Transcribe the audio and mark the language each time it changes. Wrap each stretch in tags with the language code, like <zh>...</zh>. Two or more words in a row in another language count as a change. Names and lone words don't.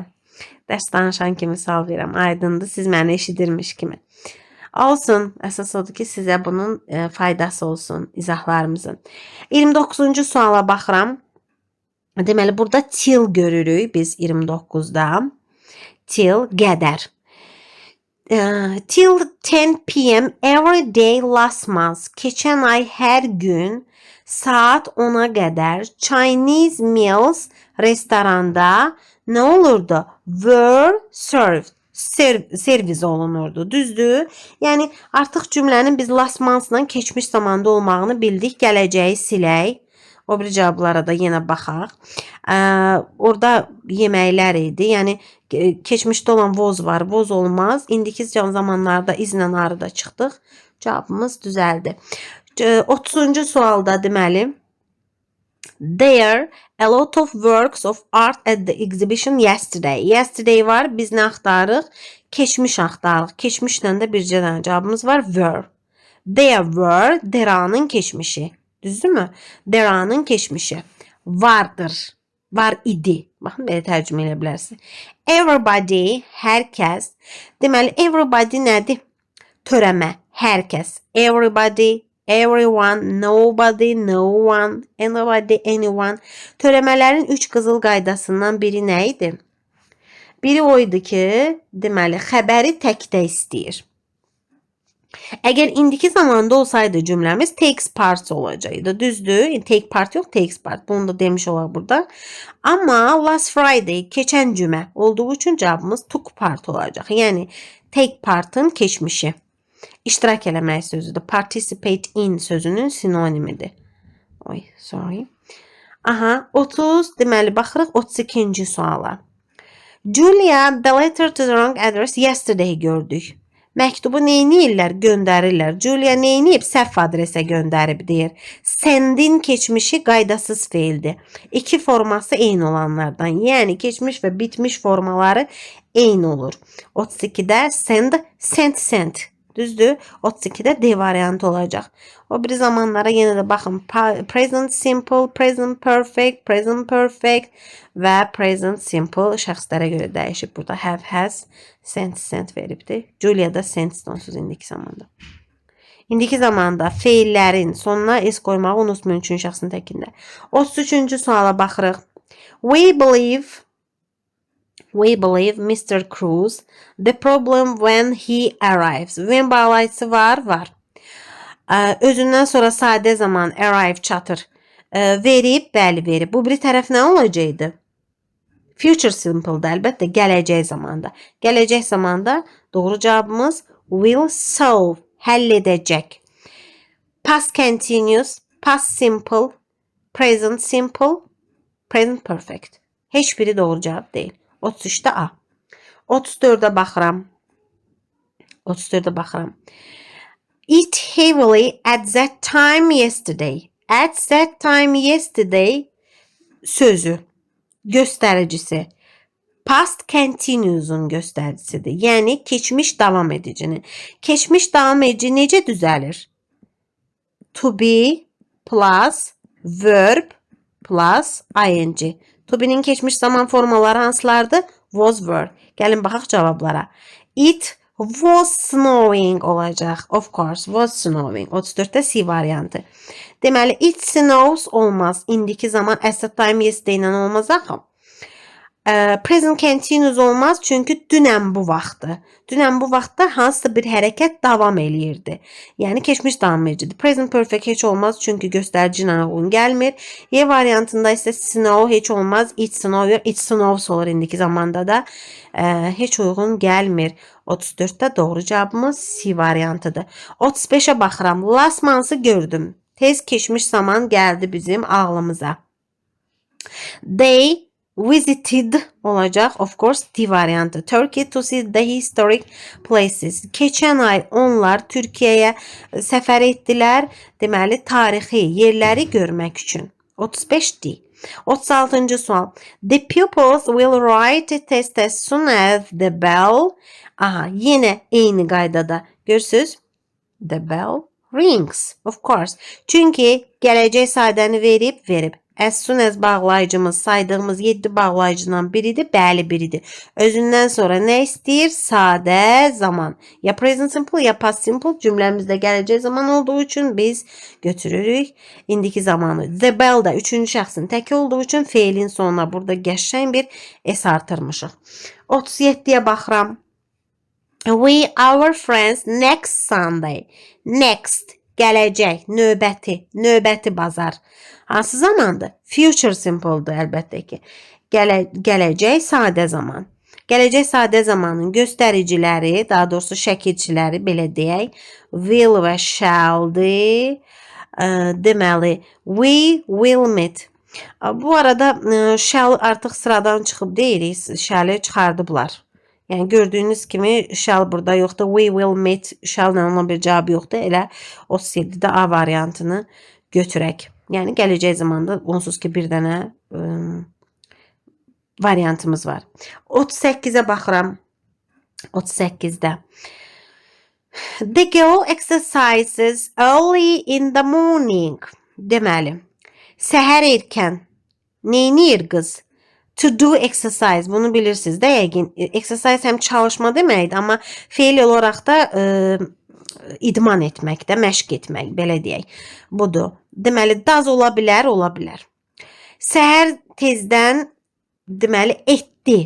<az>Dərs danışan kimi misal verirəm. Aydındır, siz məni eşidirmiş kimi. Olsun, əsas odur ki, sizə bunun faydası olsun, izahlarımızın. 29-cu suala baxıram. Deməli, burada till görürük biz 29-da. Till, qədər.</az> <en>Till 10 p.m. every day last month.</en> <az>Keçən ay hər gün saat 10'a qədər</az> <en>Chinese meals</en> <az>restoranda nə olurdu?</az> <en>Were served.</en> <az>Servis olunurdu. Düzdür? Yəni artıq cümlənin biz</az> <en>last month-</en> <az>la keçmiş zamanda olmağını bildik. Gələcəyi silək. O bir cavablara da yenə baxaq. Orada yeməklər idi. Yəni keçmişdə olan was var. Was olmaz. İndiki zamanlarda izlə arıda çıxdıq. Cavabımız düzəldi. 30-cu sualda deməli</az> <en>There a lot of works of art at the exhibition yesterday.</en> <az>Yesterday var. Biz nə axtarırıq? Keçmiş axtarırıq. Keçmişlə də bircə dənə cavabımız var.</az> <en>Were. There were.</en> <az>There'nın keçmişi. Düzdürmü? There'nın keçmişi. Vardır. Var idi. Baxın, belə tərcümə edə bilərsiniz. Everybody, hər kəs. Deməli, everybody nədir? Törəmə, hər kəs.</az> <en>Everybody, everyone, nobody, no one, anybody, anyone.</en> <az>Törəmələrin 3 qızıl qaydasından biri nə idi? Biri o idi ki, deməli, xəbəri təkdə istəyir. Əgər indiki zamanda olsaydı cümləmiz</az> <en>takes part</en> <az>olacaqdı. Düzdür?</az> <en>Take part</en> <az>yox,</az> <en>takes part.</en> <az>Bunu da demiş olaq burada. Amma</az> <en>last Friday,</en> <az>keçən cümə olduğu üçün cavabımız</az> <en>took part</en> <az>olacaq. Yəni</az> <en>take part'ın</en> <az>keçmişi. İştirak eləmək sözüdür.</az> <en>Participate in</en> <az>sözünün sinonimidir. Oy, sorry. Aha, 30, deməli baxırıq 32-ci suala. Julia, the letter to the wrong address yesterday gördük. Məktubu neyniyirlər? Göndərirlər. Julia neyniyib? Səhv adresə göndərib deyir. Sendin keçmişi qaydasız feildir. İki forması eyni olanlardan. Yəni keçmiş və bitmiş formaları eyni olur. 32-də</az> <en>send, sent.</en> <az>Düzdür? 32-də D variantı olacaq. O biri zamanlara yenə də baxın.</az> <en>Present simple, present perfect</en> <az>və</az> <en>present simple</en> <az>şəxslərə görə dəyişib. Burada</az> <en>have, has, sent</en> <az>veribdir. Julia da sent onsuz indiki zamanda. İndiki zamanda feillərin sonuna s qoymağı unutmayın üçün şəxsin təkində. 33-cü suala baxırıq.</az> <en>We believe Mr. Cruz the problem when he arrives.</en> <az>When bağlayıcısı var. Özündən sonra sadə zaman arrive çatır. Verib, bəli verib. Bu biri tərəf nə olacaqdı?</az> <en>Future simple'da,</en> <az>əlbəttə gələcək zamanda. Gələcək zamanda doğru cavabımız</az> <en>will solve,</en> <az>həll edəcək.</az> <en>Past continuous, past simple, present simple, present perfect.</en> <az>Heç biri doğru cavab deyil. 33'də A. 34'də baxıram.</az> <en>Eat heavily at that time yesterday. At that time yesterday</en> <az>sözü göstəricisi</az> <en>past continuous'un</en> <az>göstəricisidir. Yəni keçmiş davam edicinin. Keçmiş davam edici necə düzəlir?</az> <en>To be plus verb plus ing. To be'nin</en> <az>keçmiş zaman formaları hansılardır?</az> <en>Was, were.</en> <az>Gəlin baxaq cavablara.</az> <en>It was snowing olacaq. Of course, was snowing.</en> <az>34'də C variantı. Deməli,</az> <en>it snows</en> <az>olmaz. İndiki zaman</az> <en>at the time yesterday</en> <az>ilə olmaz axı.</az> <en>Present continuous</en> <az>olmaz çünki dünən bu vaxtı. Dünən bu vaxtda hansısa bir hərəkət davam eləyirdi. Yəni keçmiş davam edicidir.</az> <en>Present perfect</en> <az>heç olmaz çünki göstərici ilə uyğun gəlmir. Y variantında isə snow heç olmaz.</az> <en>It snows</en> <az>olur indiki zamanda da. Heç uyğun gəlmir. 34'də doğru cavabımız C variantıdır. 35'ə baxıram.</az> <en>Last month'ı</en> <az>gördüm. Tez keçmiş zaman gəldi bizim ağlımıza.</az> <en>They visited olacaq. Of course D variantı. Turkey to see the historic places.</en> <az>Keçən ay onlar Türkiyəyə səfər etdilər. Deməli tarixi yerləri görmək üçün. 35 D. 36-cı sual.</az> <en>The pupils will write a test as soon as the bell.</en> <az>Aha, yenə eyni qaydada. Görürsüz?</az> <en>The bell rings. Of course.</en> <az>Çünki gələcək sadəni verib.</az> <en>As soon as</en> <az>bağlayıcımız saydığımız 7 bağlayıcıdan biridir. Bəli biridir. Özündən sonra nə istəyir? Sadə zaman. Ya</az> <en>present simple</en> <az>ya</az> <en>past simple</en> <az>cümləmizdə gələcək zaman olduğu üçün biz götürürük indiki zamanı.</az> <en>The bell</en> <az>da 3-cü şəxsin təki olduğu üçün feilin sonuna burada qəşəng bir s artırmışıq. 37'yə baxıram.</az> <en>We, our friends, next Sunday. Next,</en> <az>gələcək, növbəti bazar. Hansı zamandır?</az> <en>Future simple'dır</en> <az>əlbəttə ki. Gələcək sadə zaman. Gələcək sadə zamanın göstəriciləri, daha doğrusu şəkilçiləri belə deyək, will və shall'dır. Deməli,</az> <en>we will meet.</en> <az>Bu arada shall artıq sıradan çıxıb deyirik, shall'i çıxardıblar. Yəni gördüyünüz kimi shall burada yoxdur.</az> <en>We will meet</en> <az>shall-la olan bir cavab yoxdur. Elə 37'də A variantını götürək. Yəni gələcək zamanda onsuz ki bir dənə variantımız var. 38-ə baxıram. 38-də.</az> <en>The girl exercises early in the morning.</en> <az>Deməli, səhər erkən neynir qız?</az> <en>To do exercise.</en> <az>Bunu bilirsiniz də yəqin. Exercise həm çalışma deməkdir, amma feil olaraq da idman etmək də, məşq etmək, belə deyək. Budur. Deməli, does ola bilər, ola bilər. Səhər tezdən deməli etdi.</az>